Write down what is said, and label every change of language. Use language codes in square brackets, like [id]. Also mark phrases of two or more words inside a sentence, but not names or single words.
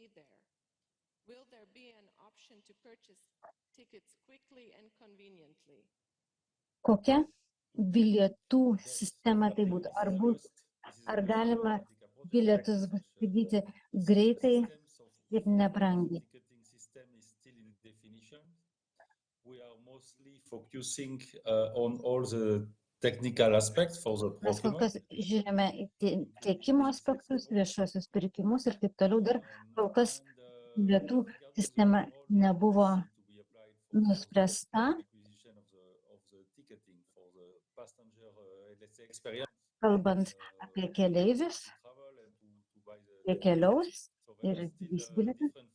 [lt] Kokia bilietų sistema tai būtų? Ar galima bilietus įsigyti greitai ir nebrangiai? [en] Focusing on all the technical aspects for the [lt] Mes kol kas žiūrime į tiekimo aspektus, viešuosius pirkimus ir taip toliau. Dar kol kas bilietų sistema nebuvo nuspręsta. Kalbant apie keleivius, jie keliaus ir įsigys bilietus.